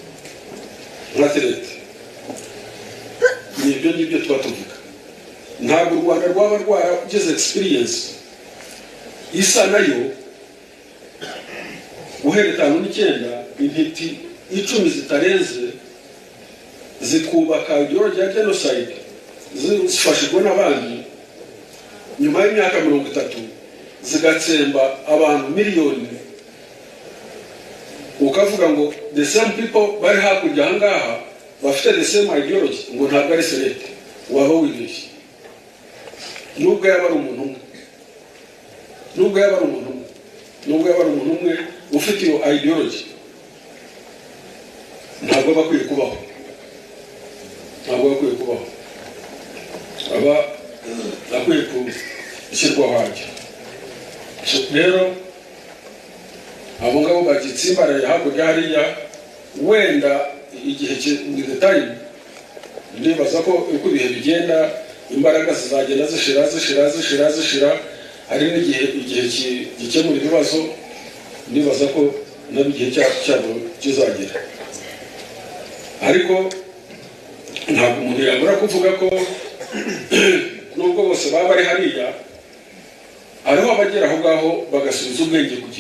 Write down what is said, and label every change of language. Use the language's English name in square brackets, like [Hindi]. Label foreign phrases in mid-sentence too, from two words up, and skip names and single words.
[Kinyarwanda] nibyo nibyo tuba tuvuga ntabwo u Rwanda rwaba rwaragize experience isa nayo guhera 59 intiti 10 zitarenze zikubaka ideology ya genocide zifashijwe n'abandi nyuma y'imyaka 30 zigatsemba abantu miliyoni ukavuga ngo [English] the same people [Kinyarwanda] bari hakurya ahangaha bafite [English] the same ideology [Kinyarwanda] ngo ntabwo ari select waba wibeshye nubwo yaba ari umuntu umwe nubwo yaba ari umuntu umwe ufite iyo ideology ntabwo bakwiye kubaho aba akwiye gushyirwaho hajya rero abo ngabo bagitsimbaraye hakurya hariya wenda igihe [English] with time [Kinyarwanda] ndibaza ko uko ibihe bigenda imbaraga zizagenda zishira hari n'igihe gikemura ibibazo ndibaza ko nabigihe cyabo kizagera ariko ntabwo umuntu yabura kuvuga ko nubwo bose baba bari hariya ariho abagera aho ngaho bagasubiza ubwenge